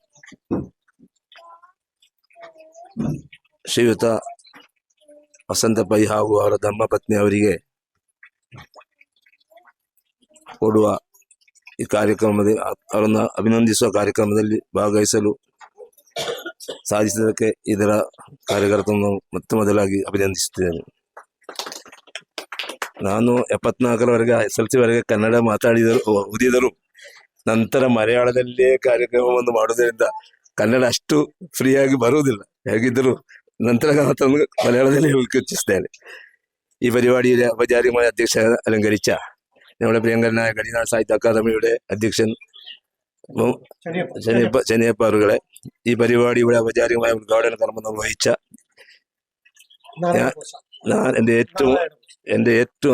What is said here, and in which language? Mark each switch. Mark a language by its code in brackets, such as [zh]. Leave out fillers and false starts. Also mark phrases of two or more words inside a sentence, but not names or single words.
[kn] ಶ್ರೀಯುತ ವಸಂತ ಪೈ ಹಾಗೂ ಅವರ ಧರ್ಮಪತ್ನಿ ಅವರಿಗೆ ಕೊಡುವ ಈ ಕಾರ್ಯಕ್ರಮದಲ್ಲಿ ಅವರನ್ನು ಅಭಿನಂದಿಸುವ ಕಾರ್ಯಕ್ರಮದಲ್ಲಿ ಭಾಗವಹಿಸಲು ಸಾಧಿಸಿದ್ದಕ್ಕೆ ಇದರ ಕಾರ್ಯಕರ್ತರನ್ನು ಮೊದಲಾಗಿ ಅಭಿನಂದಿಸುತ್ತೇನೆ. ನಾನು 74ರವರೆಗೆ SLC ವರೆಗೆ ಕನ್ನಡ ಓದಿದರು. ನಂತರ ಮಲಯಾಳದಲ್ಲೇ ಕಾರ್ಯಕ್ರಮವನ್ನು ಮಾಡುವುದರಿಂದ കന്നഡ ಅಷ್ಟು ಫ್ರೀಯಾಗಿ ಬರುವುದಿಲ್ಲ. ಹೇಗಿದ್ದರೂ ನಂತರ [ml] മലയാളത്തിൽ ഉൾക്കൊള്ളിച്ചിട്ടേ ഈ പരിപാടിയിലെ ഔപചാരികമായ അധ്യക്ഷ അലങ്കരിച്ച നമ്മുടെ പ്രിയങ്കരനായ ഗടിനാട് സാഹിത്യ അക്കാദമിയുടെ അധ്യക്ഷൻ ചെന്നിയപ്പ അവരുകളെ, ഈ പരിപാടിയുടെ ഔപചാരികമായ ഉദ്ഘാടന കർമ്മം നിർവഹിച്ച ഞാൻ എൻ്റെ ഏറ്റവും